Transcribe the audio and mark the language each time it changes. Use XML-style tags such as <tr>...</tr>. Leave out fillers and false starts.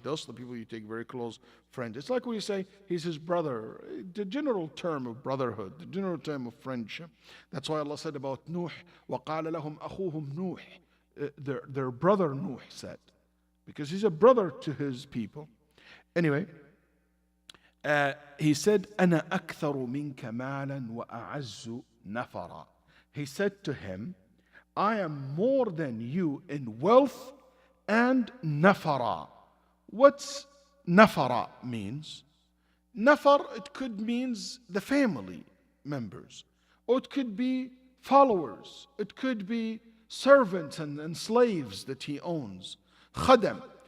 <en>Those are the people you take very close friend. It's like when you say he's his brother, the general term of brotherhood, the general term of friendship. That's why Allah said about Nuh,</en> <ar>وَقَالَ لَهُمْ أَخُوهُمْ نُوح.</ar> <en>Their brother Nuh said, because he's a brother to his people. Anyway, he said,</en> <ar>أَنَا أَكْثَرُ مِنْكَ مَالًا وَأَعَزُّ نَفَرًا.</ar> <en>He said to him, I am more than you in wealth and nafara. What's nafara means? Nafar, it could means the family members. Or it could be followers. It could be servants and slaves that he owns. Khadam.</en>